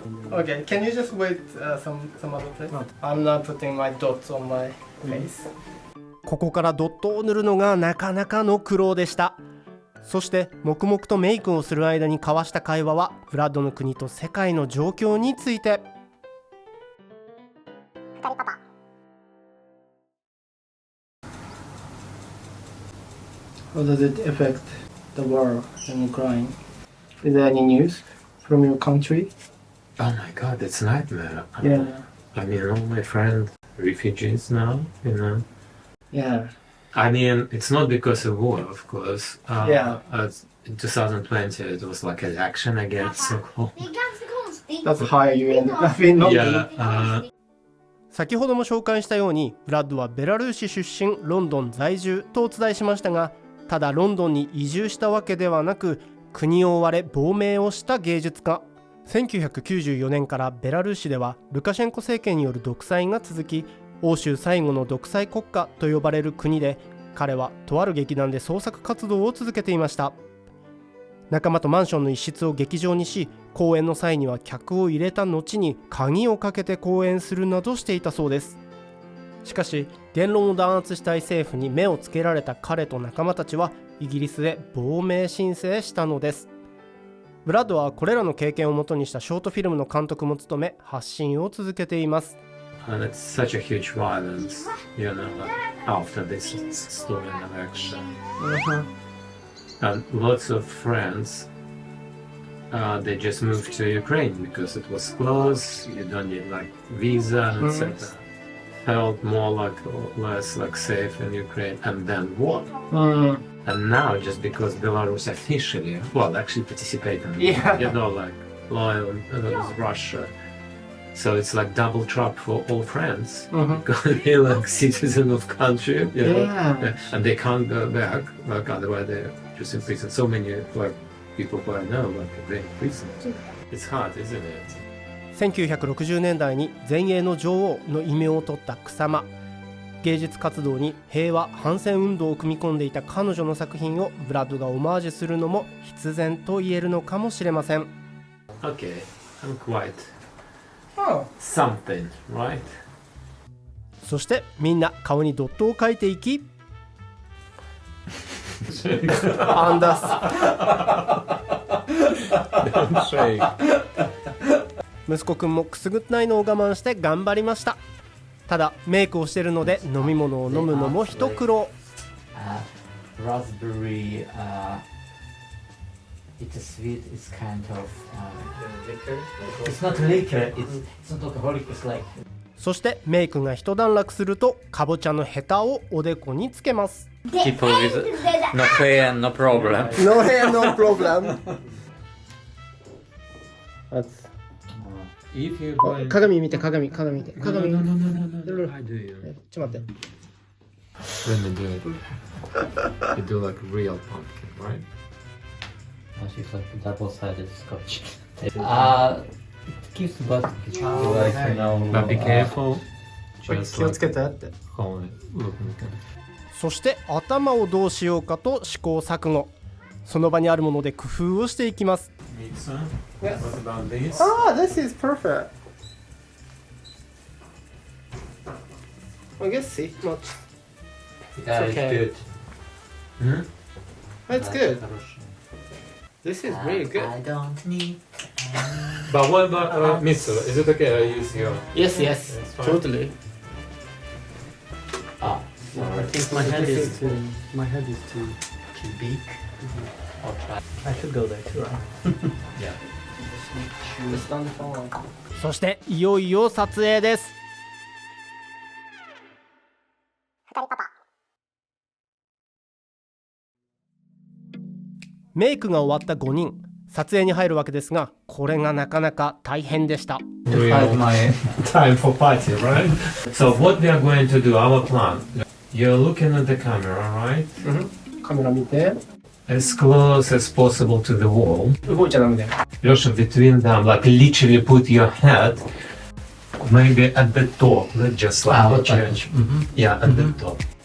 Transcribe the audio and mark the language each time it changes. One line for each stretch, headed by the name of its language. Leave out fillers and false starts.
English: Okay, can you just wait some other place? I'm not putting my dots on my face.
Japanese: ここからドットを塗るのがなかなかの苦労でした。そして黙々とメイクをする間に交わした会話はブラッドの国と世界の状況について。
English: How does it affect the war in Ukraine? Is there any news from your country? Oh my god, it's a nightmare. Yeah. I mean, all my friends, refugees now, you know. Yeah. I mean, it's not because of war, of course. Yeah. In 2020, it was like an action against the war.
Swedish: Det är ganska konstigt.
English: That's how you end up in Yeah,
Japanese: 先ほども紹介したようにブラッドはベラルーシ出身、ロンドン在住とお伝えしましたが、ただロンドンに移住したわけではなく、国を追われ亡命をした芸術家。 1994年からベラルーシではルカシェンコ政権による独裁が続き、欧州最後の独裁国家と呼ばれる国で、彼はとある劇団で創作活動を続けていました。仲間とマンションの一室を劇場にし、公演の際には客を入れた後に鍵をかけて公演するなどしていたそうです。しかし言論を弾圧したい政府に目をつけられた彼と仲間たちはイギリスへ亡命申請したのです。ブラッドはこれらの経験をもとにしたショートフィルムの監督も務め、発信を続けています。
English: and it's such a huge violence, you know, after this story of action. And lots of friends, they just moved to Ukraine because it was close, you don't need like visa, etc. Felt more like less like safe in Ukraine, and then war. And now just because Belarus officially, well, actually participating, you know, like loyal with Russia. So it's like double trap for all friends because they're like citizen of country, you know, and they can't go back. Like otherwise they're just in prison. So many like people who I know like they're in prison. It's hard, isn't it?
Japanese: 1960年代に前衛の女王の異名を取った草間。芸術活動に平和反戦運動を組み込んでいた彼女の作品をブラッドがオマージュするのも必然と言えるのかもしれません。
English: Okay, I'm quite something, right?
Japanese: そしてみんな顔にドットを描いていきアンダス息子くんもくすぐったいのを我慢して頑張りました。ただメイクをしているので飲み物を飲むのも一苦労。
English: Raspberry. It's a sweet. It's kind of. Liquor? It's not liquor. It's not alcoholic. It's like.
Japanese: そしてメイクが一段落するとかぼちゃのヘタをおでこにつけます。
English: People with no hair, no problem. No hair, no problem. If you go in...
Japanese: 鏡見て鏡見て鏡見て
English: No, no,
Japanese: 鏡
English: no, no, no, no, no. How do you?
Japanese: ちょっと待って
English: Let me do it. You do like real pumpkin, right? Oh, she's like a double-sided scotch. It gives the butt like, you know. But be careful. Just
Japanese: 気をつ
English: like
Japanese: けてって
English: hold it. Look, look.
Japanese: そして頭をどうしようかと試行錯誤。その場にあるもので工夫をしていきます。
English: Mixer. Yes. What about this? This is perfect. I guess see much. Yeah, It's okay. it's good. Hmm? That's good. This is really good. I don't need. But what about Mitsu? Is it okay I use your... Yes, yes, It's fine. totally. Ah, I think my head is too big. I'll try. I should go there too, right? Yeah. Just on the phone.
Japanese: そしていよいよ撮影です。メイクが終わった5人、撮影に入るわけですが、これがなかなか大変でした。
English: Real time for party, right? So what we are going to do, our plan. You're looking at the camera, right?
Japanese: カメラ見て。
English: As close as possible to the wall.
Japanese: 動いちゃダメだよ。
English: Losha, between them, like literally put your head maybe at the top, not just like the church. Yeah, at the top.